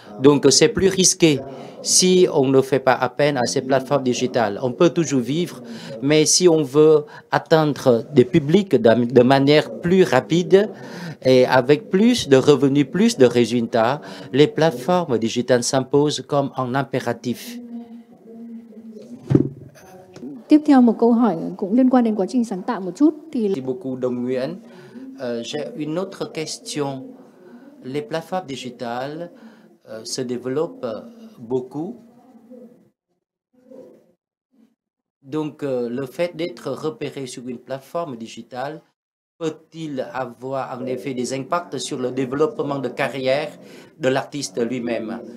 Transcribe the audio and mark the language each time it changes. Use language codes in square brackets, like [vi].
[fr] Donc, c'est plus risqué si on ne fait pas appel à ces plateformes digitales. On peut toujours vivre, mais si on veut atteindre des publics de manière plus rapide et avec plus de revenus, plus de résultats, les plateformes digitales s'imposent comme un impératif. [vi] Tiếp theo một câu hỏi cũng liên quan đến quá trình sáng tạo một chút thì [fr] Merci beaucoup Đồng Nguyễn. J'ai une autre question. Les plateformes digitales se développent beaucoup. Donc le fait d'être repéré sur une plateforme digitale peut-il avoir en effet des impacts sur le développement de carrière de l'artiste lui-même?